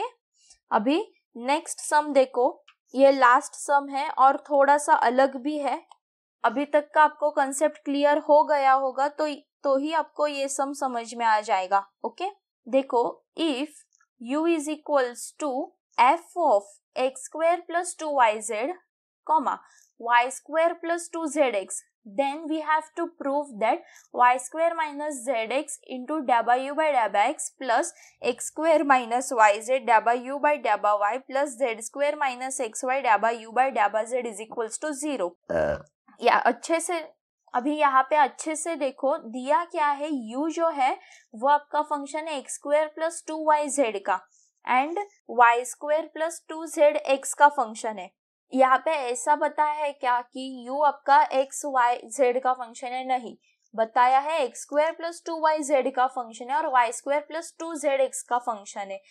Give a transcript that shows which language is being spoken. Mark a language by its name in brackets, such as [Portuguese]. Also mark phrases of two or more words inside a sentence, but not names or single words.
[Hindi] अभी [English] next sum [Hindi] देखो, ये [English] last sum [Hindi] है और थोड़ा सा अलग भी है। अभी तक का आपको [English] concept clear [Hindi] हो गया होगा तो ही आपको ये सम समझ में आ जाएगा, ओके। [English] देखो, if u is equals to f of x square plus 2yz comma y square plus 2zx, then we have to prove that y square minus zx into dabba u by dabba x plus x square minus yz dabba u by dabba y plus z square minus xy dabba u by dabba z is equals to 0। [Hindi] या अच्छे से अभी यहाँ पे अच्छे से देखो, दिया क्या है, u जो है वो आपका फंक्शन है [English] x square plus 2yz [Hindi] का एंड [English] y square plus 2zx [Hindi] का फंक्शन है। यहाँ पे ऐसा बताया है क्या कि u आपका x y z का फंक्शन है, नहीं बताया है [English] x square plus 2yz [Hindi] का फंक्शन है और [English] y square plus 2zx [Hindi] का फंक्शन है।